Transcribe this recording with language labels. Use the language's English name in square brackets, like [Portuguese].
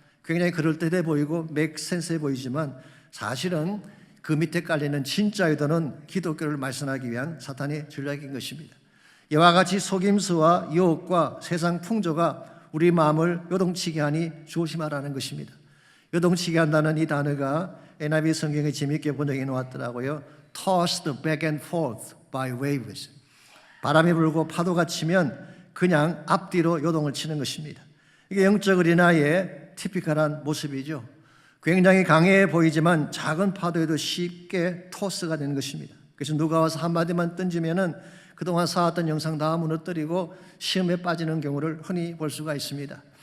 [Korean] 굉장히 그럴듯해 보이고 맥센스해 보이지만 사실은 그 밑에 깔리는 진짜 의도는 기독교를 말살하기 위한 사탄의 전략인 것입니다. 이와 같이 속임수와 유혹과 세상 풍조가 우리 마음을 요동치게 하니 조심하라는 것입니다. 요동치게 한다는 이 단어가 NIV 성경에 재미있게 번역해 놓았더라고요. [English] Tossed back and forth by waves. [Korean] 바람이 불고 파도가 치면 그냥 앞뒤로 요동을 치는 것입니다. 이게 영적 어린아이의 티피컬한 모습이죠. 굉장히 강해 보이지만 작은 파도에도 쉽게 토스가 되는 것입니다. 그래서 누가 와서 한마디만 던지면은 그동안 쌓았던 영상 다 무너뜨리고 시험에 빠지는 경우를 흔히 볼 수가 있습니다.